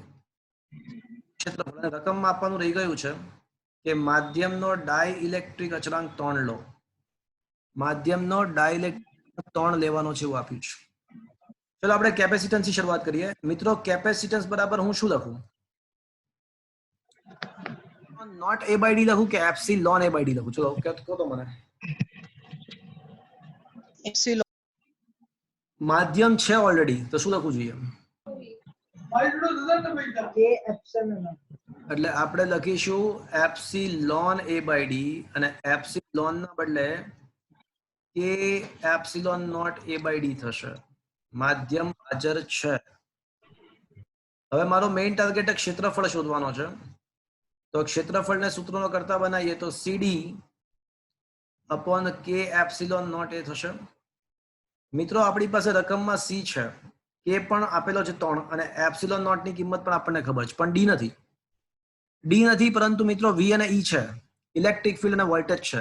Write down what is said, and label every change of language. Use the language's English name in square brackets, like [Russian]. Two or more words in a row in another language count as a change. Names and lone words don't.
[Gujarati] ક્ષેત્રફળ રકમમાં આપવાનું રહી ગયું છે કે માધ્યમનો ડાઇલેક્ટ્રિક અચળાંક 3 લો. માધ્યમનો ડાઇલેક્ટ્રિક 3 લેવાનો છે એવું આપ્યું છે. ચલો આપણે કેપેસિટન્સ થી શરૂઆત કરીએ. મિત્રો કેપેસિટન્સ બરાબર હું શું લખું? નોટ a by d લખું કે એપ્સિલોન a by d લખું? ચલો કહો તો મને. એપ્સિલોન. માધ્યમ છે ઓલરેડી તો શું લખવું જોઈએ? કે એપ્સિલોન. એટલે આપણે લખીશું એપ્સિલોન a by d અને એપ્સિલોન ના બદલે કે એપ્સિલોન નોટ a by d થશે. માધ્યમ હાજર છે. હવે મારો મેઇન ટાર્ગેટ ક્ષેત્રફળ શોધવાનો છે. તો ક્ષેત્રફળને સૂત્રનો કરતા બનાવીએ તો સીડી અપોન કે એપ્સિલોન નોટ એ થશે. મિત્રો આપણી પાસે રકમમાં સી છે, કે પણ આપેલો છે 3 અને એપ્સિલોન નોટ ની કિંમત પણ આપણને ખબર છે, પણ ડી નથી પરંતુ મિત્રો વી અને ઈ છે, [English] electric field [Gujarati] અને વોલ્ટેજ છે.